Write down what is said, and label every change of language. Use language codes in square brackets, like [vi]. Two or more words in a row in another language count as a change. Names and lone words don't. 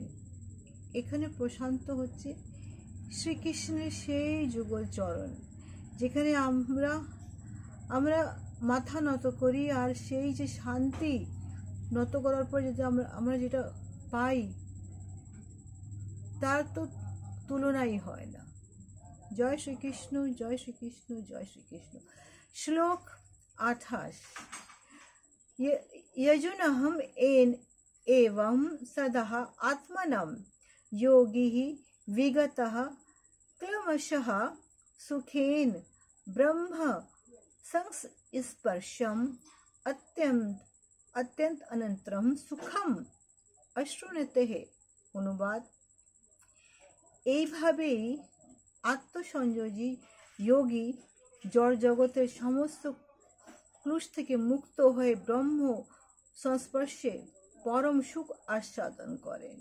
[bn] এখানে প্রশান্ত হচ্ছে শ্রীকৃষ্ণের সেই যুগল চরণ, যেখানে আমরা মাথা নত করি, আর সেই যে শান্তি নত করার পর যদি আমরা যেটা পাই তার তো তুলনাই হয় না। জয় শ্রীকৃষ্ণ, জয় শ্রীকৃষ্ণ, জয় শ্রীকৃষ্ণ। শ্লোক 28। [sa] यजुनहम एवं सदः आत्मनं योगी विगतः क्लेशः सुखेन ब्रह्म संस्पर्शम अत्यंत अनंतरम सुखम अश्नुते। [bn] অনুবাদ, এইভাবেই আত্মসংযোগী যোগী জড় জগতের সমস্ত ক্লেশ থেকে মুক্ত হয়ে ব্রহ্ম সংস্পর্শে পরম সুখ আস্বাদন করেন।